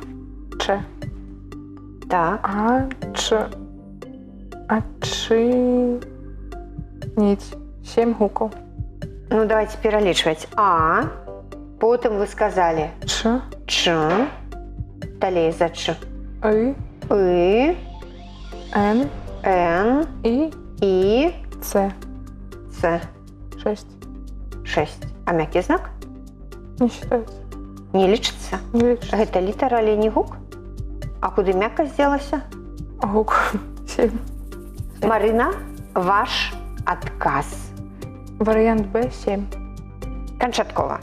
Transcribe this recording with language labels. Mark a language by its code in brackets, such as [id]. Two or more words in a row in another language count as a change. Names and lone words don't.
[be] Ч. Так. А, Ч. Адчыніць. 7 гукаў. Ну, давайте пералічваць. А. Потым вы сказалі Ч. Ч. Далей за Ч. И. И. Н. Н. И. И. Ц. Ц. 6. 6. А мяккі знак? [ru] Не считается. [be] Не лічыцца? Не лічыцца. Гэта літара, але не гук? А куды мяккасць дзелася? Гук. 7. Марына, ваш адказ. Варыянт Б 7. Канчаткова.